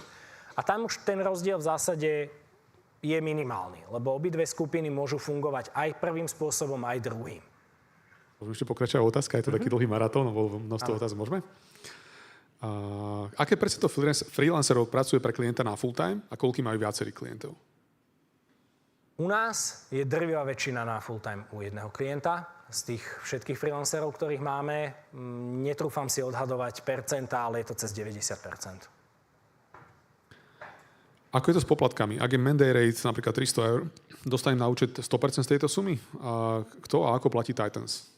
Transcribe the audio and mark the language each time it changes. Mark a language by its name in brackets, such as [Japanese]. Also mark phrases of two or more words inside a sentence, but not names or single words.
[Slovak] A tam už ten rozdiel v zásade je minimálny, lebo obidve skupiny môžu fungovať aj prvým spôsobom, aj druhým. Môžeme ešte pokračovať otázka, je to taký dlhý maratón, množstvo otázok môžeme? Aké percento freelancerov pracuje pre klienta na [English] full-time [Slovak] a koľký majú viacerých klientov? U nás je drvivá väčšina na [English] full-time [Slovak] u jedného klienta. Z tých všetkých freelancerov, ktorých máme, netrúfam si odhadovať percenta, ale je to cez 90%. Ako je to s poplatkami? Ak je [English] mandate rate [Slovak] napríklad 300 eur, dostanem na účet 100% z tejto sumy? A kto a ako platí Titans?